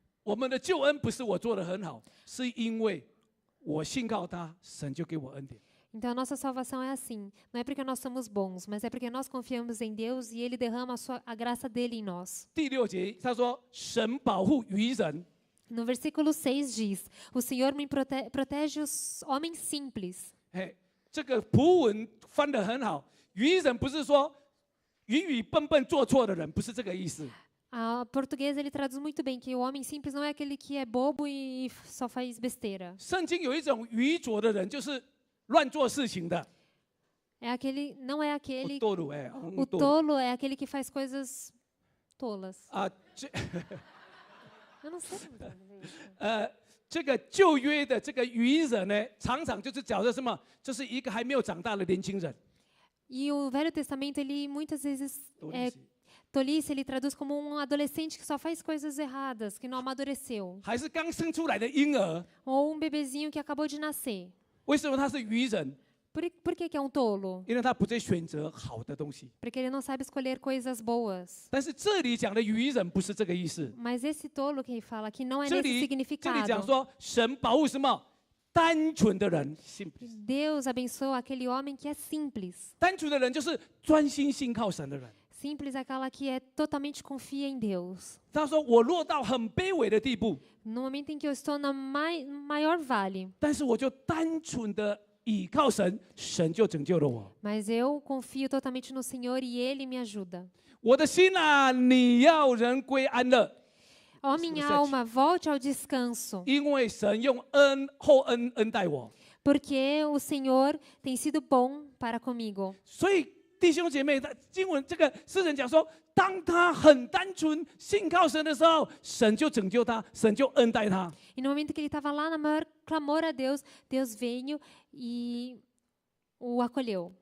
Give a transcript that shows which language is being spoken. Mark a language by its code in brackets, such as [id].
[zh] 我们的救恩不是我做得很好，是因为我信靠他，神就给我恩典。 [pt] Então a nossa salvação é assim. Não é porque nós somos bons, mas é porque nós confiamos em Deus e Ele derrama a graça dele em nós. [zh] 第6节他说：“神保护愚人。” [pt] No versículo 6 diz: O Senhor me protege os homens simples. [zh] 哎，这个葡文翻得很好。愚人不是说愚愚笨笨做错的人，不是这个意思。 [pt] A português ele traduz muito bem que o homem simples não é aquele que é bobo e só faz besteira. [zh] 圣经有一种愚拙的人，就是乱做事情的。 [pt] Não é aquele. 多鲁哎， O tolo é aquele que faz coisas tolas. 啊， Eu não sei como traduzir isso. [zh] 这个旧约的这个愚人呢，常常就是讲的什么？就是一个还没有长大的年轻人。 [pt] E o Velho Testamento, ele muitas vezes, tolice, ele traduz como um adolescente que só faz coisas erradas, que não amadureceu. [zh] 还是刚生出来的婴儿， [pt] Ou um bebezinho que acabou de nascer. [zh] 为什么他是愚人？ [pt] Por que que é um tolo? [zh] 因为他不再选择好的东西。 [pt] Porque ele não sabe escolher coisas boas. [zh] 但是这里讲的愚人不是这个意思， [pt] Mas esse tolo que ele fala aqui não é [zh] 这 [pt] nesse [zh] 里讲 [pt] significado. [zh] 说神保护什么？单纯的人， simples [pt] Deus abençoa aquele homem que é simples. [zh] 单纯的人就是专心信靠神的人。 [pt] Simples é aquela que é totalmente confia em Deus. [zh] 他说：“我落到很卑微的地步， [pt] No momento em que eu estou no maior vale, [zh] 但是我就单纯的倚靠神，神就拯救了我。 [pt] mas eu confio totalmente no Senhor e Ele me ajuda. [zh] 我的心啊，你要人归安乐， [pt] Ó minha alma, volte ao descanso, [zh] 因为神用厚恩恩待我。 [pt] porque o Senhor tem sido bom para comigo. [zh] 所以弟兄姐妹，他经文这个诗人讲说，当他很单纯信靠神的时候，神就拯救他，神就恩待他。 [pt] E no momento que ele estava lá na maior clamor a Deus, Deus veio e o acolheu.